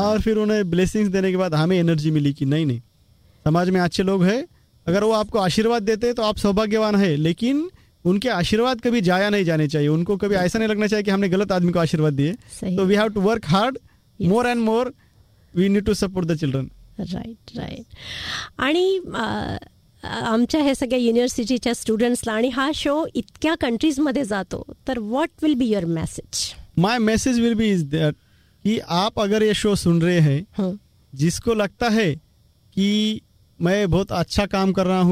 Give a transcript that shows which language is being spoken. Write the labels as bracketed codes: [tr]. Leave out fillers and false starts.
[hi] और फिर उन्हें ब्लेसिंग्स देने के बाद हमें एनर्जी मिली कि नहीं नहीं समाज में अच्छे लोग हैं, अगर वो आपको आशीर्वाद देते तो आप सौभाग्यवान है, लेकिन उनके आशीर्वाद कभी जाया नहीं जाने चाहिए. उनको कभी ऐसा नहीं लगना चाहिए कि हमने गलत आदमी को आशीर्वाद दिए. तो [en] We have to work hard more and more, we need to support the children. Right right. [mr] आमच्या ह्या सगळ्या युनिव्हर्सिटीच्या स्टुडंट्सला आणि हा शो इतक्या कंट्रीज मध्ये जातो, तर [en] What will be your message? My message will be is that [hi] की आप अगर ये शो सुन रहे हैं, जिसको लगता है कि मैं बहुत अच्छा काम कर रहा हूँ.